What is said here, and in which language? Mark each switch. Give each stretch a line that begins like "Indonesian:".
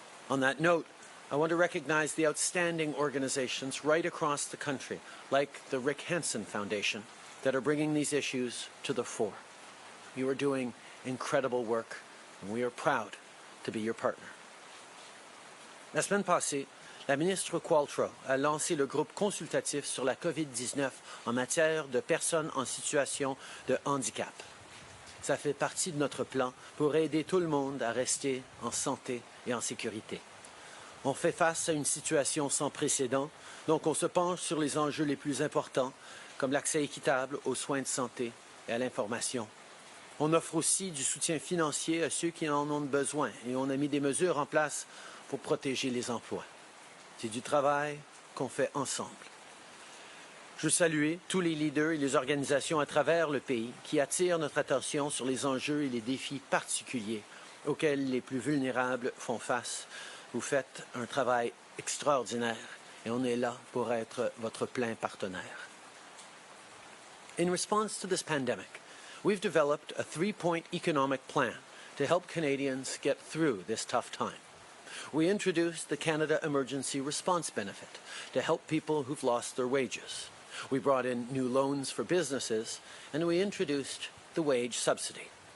English: On that note, I want to recognize the outstanding organizations right across the country, like the Rick Hansen Foundation, that are bringing these issues to the fore. You are doing incredible work, and we are proud to be your partner.
French: La semaine passée, la ministre Qualtrough a lancé le groupe consultatif sur la COVID-19 en matière de personnes en situation de handicap. Ça fait partie de notre plan pour aider tout le monde à rester en santé et en sécurité. On fait face à une situation sans précédent, donc on se penche sur les enjeux les plus importants, comme l'accès équitable aux soins de santé et à l'information. On offre aussi du soutien financier à ceux qui en ont besoin et on a mis des mesures en place pour protéger les emplois. C'est du travail qu'on fait ensemble. Je veux saluer tous les leaders et les organisations à travers le pays qui attirent notre attention sur les enjeux et les défis particuliers auxquels les plus vulnérables font face. Vous faites un travail extraordinaire et on est là pour être votre plein partenaire.
English: In response to this pandemic, we've developed a 3-point economic plan to help Canadians get through this tough time. We introduced the Canada Emergency Response Benefit to help people who've lost their wages. We brought in new loans for businesses, and we introduced the wage subsidy.